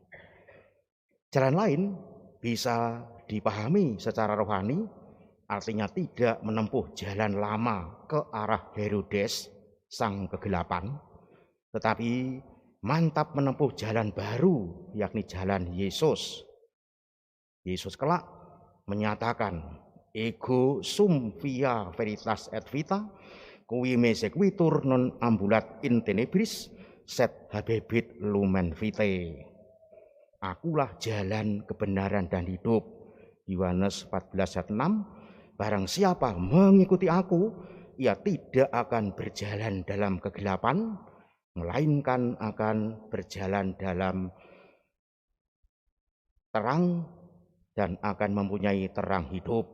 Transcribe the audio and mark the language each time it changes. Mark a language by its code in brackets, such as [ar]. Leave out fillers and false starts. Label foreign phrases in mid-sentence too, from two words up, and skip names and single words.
[id] Jalan lain bisa dipahami secara rohani, artinya tidak menempuh jalan lama ke arah Herodes, sang kegelapan, tetapi mantap menempuh jalan baru, yakni jalan Yesus. Yesus kelak menyatakan, [la] ego sum via veritas et vita, qui me sequitur non ambulat in tenebris, sed habebit lumen vitae. [id] Akulah jalan, kebenaran, dan hidup. Yohanes 14 ayat 6. Barang siapa mengikuti aku, ia tidak akan berjalan dalam kegelapan, melainkan akan berjalan dalam terang dan akan mempunyai terang hidup.